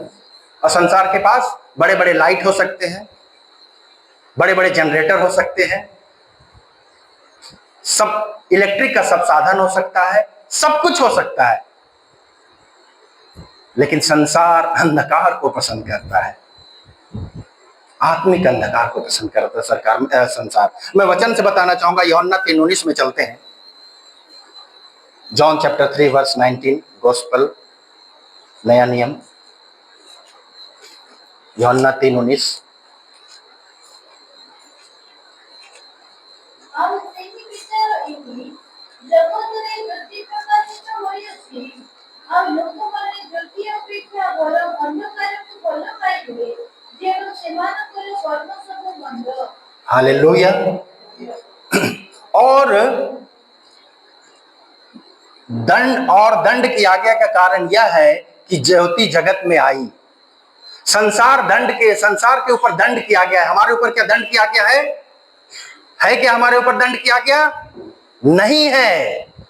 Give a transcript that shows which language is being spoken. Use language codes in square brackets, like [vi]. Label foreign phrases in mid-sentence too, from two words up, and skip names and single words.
[hi] और संसार के पास बड़े बड़े लाइट हो सकते हैं, बड़े बड़े जनरेटर हो सकते हैं, सब इलेक्ट्रिक का सब साधन हो सकता है, सब कुछ हो सकता है, लेकिन संसार अंधकार को पसंद करता है, आत्मिक अंधकार को पसंद करता है संसार। मैं वचन से बताना चाहूंगा, यूहन्ना 3:19 में चलते हैं। जॉन चैप्टर 3 वर्स 19, गॉस्पल नया नियम, यूहन्ना 3:19। [or] ଆଉ ସେହି ବିଷୟ ଏହି ଜଗତରେ ଜ୍ୟୋତି ପ୍ରକାଶିତ ହୋଇଅଛି, ଆଉ ଲୋକମାନେ ଜ୍ୟୋତି ଅପେକ୍ଷା ବରଂ ଅନ୍ଧକାରକୁ ଭଲ ପାଇଲେ, ଯେଣୁ ସେମାନଙ୍କର କର୍ମ ସବୁ ମନ୍ଦ। [hi] हालेलुया। और दंड की आज्ञा का कारण यह है कि ज्योति जगत में आई। संसार के ऊपर दंड की आज्ञा है। हमारे ऊपर क्या दंड की आज्ञा है? क्या हमारे ऊपर दंड की आज्ञा नहीं है।